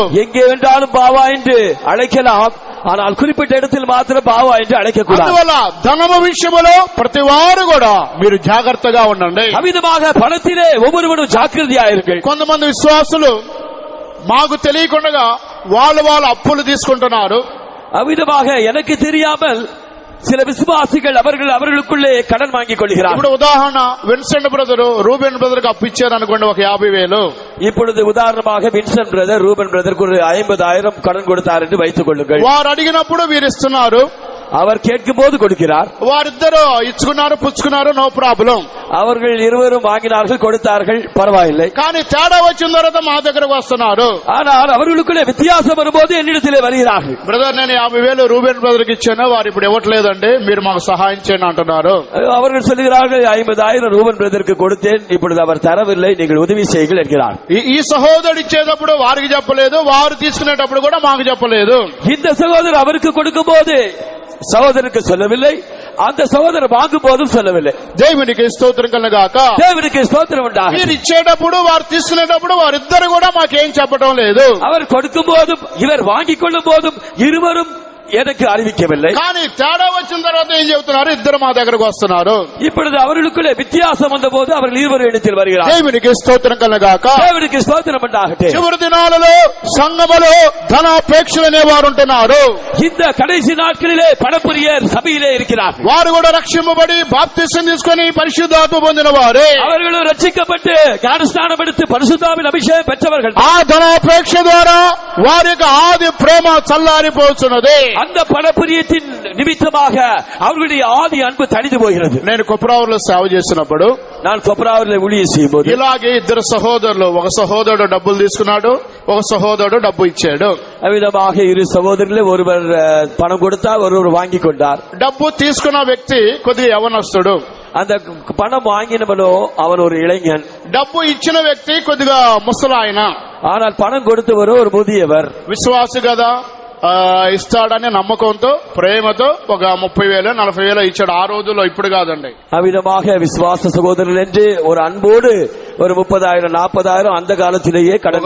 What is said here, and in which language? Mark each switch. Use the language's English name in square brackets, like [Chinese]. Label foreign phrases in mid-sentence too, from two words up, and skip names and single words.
[Tamil] எங்கே வேண்டாலும் பாவா என்று அழைக்கலாம், ஆனால் குறிப்பிட்ட இடத்தில் [Telugu] మాత్రం బావా [Tamil] என்று అழைக்கக்கூடாது. [Telugu] అందువల్ల ధనము విషయంలో ప్రతి వారు కూడా మీరు జాగ్రత్తగా ఉండండి. [Tamil] அமிதமாக பணத்திலே ஒவ்வொருவரும் ஜாக்கிரதையாயிருங்கள். [Telugu] కొంతమంది విశ్వాసులు మాకు తెలియకుండా వాళ్ళ అప్పులు తీసుకుంటున్నారు. [Tamil] அமிதமாக எனக்கு தெரியாமல் சில விசுவாசிகள் அவர்களுக்குள்ளே கடன் வாங்கிக் கொள்கிறார். [Telugu] ఇప్పుడు ఉదాహరణ విన్సెంట్ బ్రదర్ రూబెన్ బ్రదర్ కి అప్పు ఇచ్చారు అనుకోండి, ఒక 50,000. [Tamil] இப்பொழுது உதாரணமாக வின்சென்ட் பிரதர் ரூபன் பிரதருக்கு ஒரு 50,000 கடன் கொடுத்தார் என்று வைத்துக் கொள்ளுங்கள். [Telugu] వారు అడిగినప్పుడు వీరు ఇస్తున్నారు, [Tamil] அவர் கேட்கும் போது கொடுக்கிறார். [Telugu] వారిద్దరు ఇచ్చుకున్నారు, పుచ్చుకున్నారు, [English] no problem. [Tamil] அவர்கள் இருவரும் வாங்கினார்கள், கொடுத்தார்கள், பரவாயில்லை. [Telugu] కానీ తేడా వచ్చిన తర్వాత మా దగ్గరకు వస్తున్నారు. [Tamil] ஆனால் அவர்களுக்குள்ளே வித்தியாசம் வரும்போது என்னிடத்திலே வருகிறார்கள். [Telugu] బ్రదర్ నేను 50,000 రూబెన్ బ్రదర్ కి ఇచ్చాను, వారు ఇప్పుడు ఇవ్వట్లేదండి, మీరు మాకు సహాయం చేయండి అంటున్నారు. [Tamil] அவர்கள் சொல்லுகிறார்கள், 50,000 ரூபன் பிரதருக்கு கொடுத்தேன், இப்பொழுது அவர் தரவில்லை, நீங்கள் உதவி செய்யுங்கள் என்கிறார். [Telugu] ఈ సహోదరుడు ఇచ్చేటప్పుడు వారికి చెప్పలేదు, వారు తీసుకునేటప్పుడు కూడా మాకు చెప్పలేదు. [Tamil] இந்த சகோதரர் அவருக்கு கொடுக்கும் போது சகோதரருக்கு சொல்லவில்லை, அந்த சகோதரர் வாங்கும் போதும் சொல்லவில்லை. [Telugu] దేవునికి స్తోత్రం కలుగాక. [Tamil] தேவனுக்கு ஸ்தோத்திரம் உண்டாக. [Telugu] మీరు ఇచ్చేటప్పుడు వారు తీసుకునేటప్పుడు వారిద్దరు కూడా మాకేం చెప్పడం లేదు. [Tamil] அவர் கொடுக்கும் போதும் இவர் வாங்கிக் கொள்ளும் போதும் இருவரும் எனக்கு அறிவிக்கவில்லை. [Telugu] కానీ తేడా వచ్చిన తర్వాత ఏం చెబుతున్నారు, ఇద్దరు మా దగ్గరకు వస్తున్నారు. [Tamil] இப்பொழுது அவர்களுக்குள்ளே வித்தியாசம் வந்த போது அவர்கள் இருவரும் இடத்தில் வருகிறார். [Telugu] దేవునికి స్తోత్రం కలుగాక. [Tamil] தேவனுக்கு ஸ்தோத்திரம் உண்டாகட்டும். [Telugu] చివరి దినాలలో సంఘములో ధనాపేక్షలు అనేవారు ఉంటున్నారు. [Tamil] இந்த கடைசி நாட்களிலே பணப்பிரியர் சபையிலே இருக்கிறார். [Telugu] వారు కూడా రక్షింపబడి బాప్తిసం తీసుకొని పరిశుద్ధాత్మ పొందిన వారే. [Tamil] அவர்களும் ரட்சிக்கப்பட்டு ஞானஸ்நானம் எடுத்து பரிசுத்தாவின் அபிஷேகம் பெற்றவர்கள். [Telugu] ఆ ధనాపేక్ష ద్వారా వారి యొక్క ఆది ప్రేమ చల్లారిపోతున్నది. [Tamil] அந்த பணப்பிரியத்தின் நிமித்தமாக அவர்களுடைய ஆதி அன்பு தணிந்து போகிறது. [Telugu] నేను కొప్రావులో సేవ చేసినప్పుడు [Tamil] நான் கொப்ராவூரில் ஊழியம் செய்யும் போது [Telugu] ఇలాగే ఇద్దరు సహోదరులు, ఒక సహోదరుడు డబ్బులు తీసుకున్నాడు, ఒక సహోదరుడు డబ్బు ఇచ్చాడు. [Tamil] அவ்விதமாக இரு சகோதரர்களே ஒருவர் பணம் கொடுத்தார், ஒருவர் வாங்கி கொண்டார். [Telugu] డబ్బు తీసుకున్న వ్యక్తి కొద్దిగా యవనస్తుడు. [Tamil] அந்த பணம் வாங்கினவனோ அவன் ஒரு இளைஞன். [Telugu] డబ్బు ఇచ్చిన వ్యక్తి కొద్దిగా ముసలాయన. [Tamil] ஆனால் பணம் கொடுத்தவரோ ஒரு முதியவர். [Telugu] విశ్వాసి కదా, ఇస్తాడనే నమ్మకంతో ప్రేమతో ఒక 30,000 40,000 ఇచ్చాడు. ఆ రోజుల్లో, ఇప్పుడు కాదండి. [Tamil] அவ்விதமாக விசுவாச சகோதரன் என்று ஒரு அன்போடு ஒரு 30,000 40,000 அந்த காலத்திலேயே கடன்